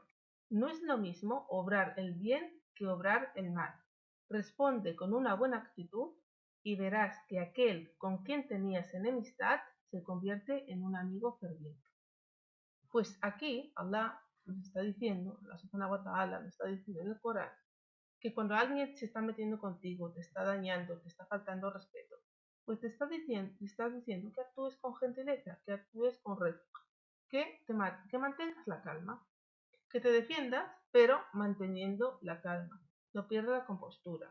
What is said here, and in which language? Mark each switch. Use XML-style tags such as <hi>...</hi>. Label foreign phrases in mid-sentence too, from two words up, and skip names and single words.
<es>No es lo mismo obrar el bien que obrar el mal. Responde con una buena actitud y verás que aquel con quien tenías enemistad se convierte en un amigo ferviente. Pues aquí Allah nos está diciendo,</es> <ar>الله سبحانه وتعالى</ar> <es>nos está diciendo en el Corán, que cuando alguien se está metiendo contigo, te está dañando, te está faltando respeto, pues te está diciendo que actúes con gentileza, que actúes con respeto, que mantengas la calma, que te defiendas, pero manteniendo la calma, no pierdas la compostura.</es>